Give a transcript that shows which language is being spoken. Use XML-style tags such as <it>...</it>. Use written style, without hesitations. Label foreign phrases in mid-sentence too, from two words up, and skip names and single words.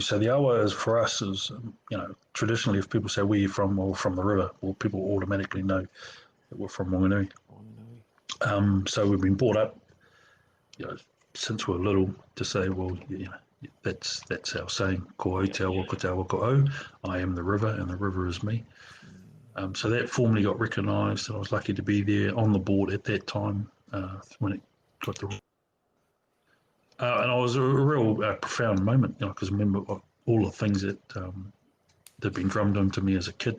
<en>So the awa is for us is, traditionally if people say where you're from or from the river, well, people automatically know that we're from Whanganui. So we've been brought up, since we're little to say, well, that's our saying,</en> <mi>ko au te awa, ko te awa ko au,</mi> <en>I am the river and the river is me. So that formally got recognised, and I was lucky to be there on the board at that time when it got the. And it was a real profound moment, because I remember all the things that had been drummed into me as a kid.</en>